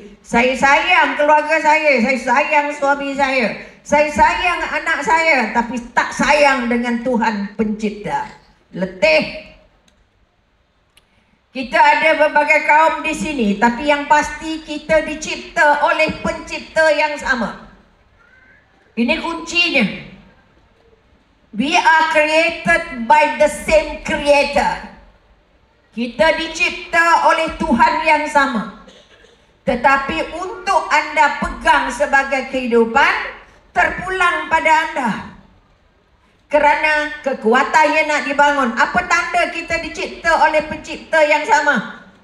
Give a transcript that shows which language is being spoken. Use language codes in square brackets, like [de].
[ms] Saya sayang keluarga saya sayang suami saya sayang anak saya, tapi tak sayang dengan Tuhan pencipta. Letih. Kita ada berbagai kaum di sini, tapi yang pasti kita dicipta oleh pencipta yang sama. Ini kuncinya. [en] We are created by the same creator. [ms] Kita dicipta oleh Tuhan yang sama. Tetapi untuk anda pegang sebagai kehidupan, terpulang pada anda. Kerana kekuatannya nak dibangun. Apa tanda kita dicipta oleh pencipta yang sama?